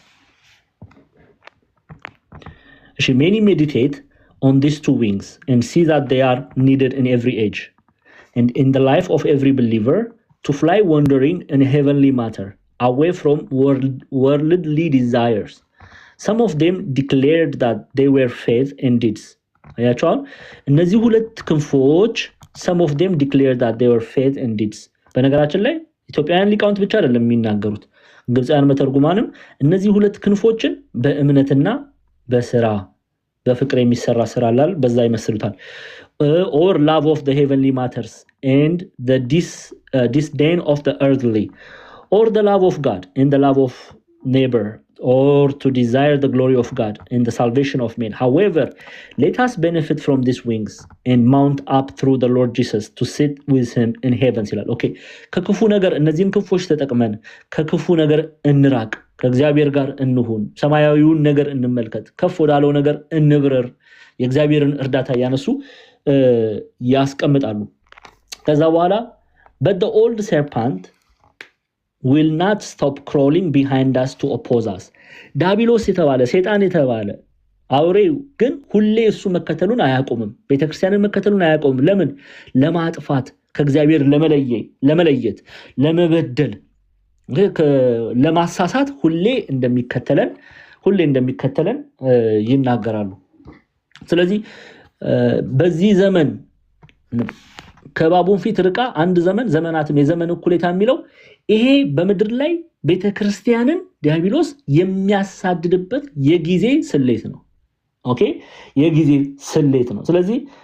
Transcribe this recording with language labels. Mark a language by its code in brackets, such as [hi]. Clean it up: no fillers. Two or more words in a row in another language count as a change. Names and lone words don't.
[en] many meditate on these two wings and see that they are needed in every age and in the life of every believer to fly wandering in heavenly matter away from worldly desires. Some of them declared that they were faith and deeds. [am] አያቸዋል እነዚህ ሁለት ክንፎች [en] some of them declared that they were faith and deeds። [am] በነገራችን ላይ ኢትዮጵያውያን ሊቃውንት ብቻ አይደለም የሚናገሩት ግብፃውያን መተርጉማንም እነዚህ ሁለት ክንፎችን በእምነትና በስራ በፍቅር የሚሰራ ስራ አላል በዛ ይመስሉታል [en] or love of the heavenly matters and the disdain of the earthly or the love of God and the love of neighbor or to desire the glory of God and the salvation of men. However, let us benefit from these wings and mount up through the Lord Jesus to sit with him in heaven [am] ይላል። ኦኬ ከክፉ ነገር እነዚህን ክንፎች ተጠቅመን ከክፉ ነገር እንራቅ ከእግዚአብሔር ጋር እንሁን ሰማያዊውን ነገር እንመልከት ከፍ ወዳለው ነገር እንብረር የእግዚአብሔርን እርዳታ ያነሱ ያስቀምጣሉ። ከዛ በኋላ [en] but the old serpent will not stop crawling behind us to oppose us. [am] ዳቢሎስ የተባለ ሰይጣን የተባለ አውሬው ግን ሁሌ እሱ መከተሉን አያቆምም ቤተክርስቲያንን መከተሉን አያቆምም። ለምን? ለማጥፋት ከእግዚአብሔር ለመለየት ለመበደል ለማሳሳት ሁሌ እንደሚከተለን ይናገራሉ። ስለዚህ በዚህ ዘመን ከባቡን ፊት ርቃ አንድ ዘመናትም የዘመን እኩሌታ የሚለው ይሄ በምድር ላይ ቤተክርስቲያንን ዲያብሎስ የሚያሳድድበት የጊዜ ስሌት ነው። ኦኬ የጊዜ ስሌት ነው። ስለዚህ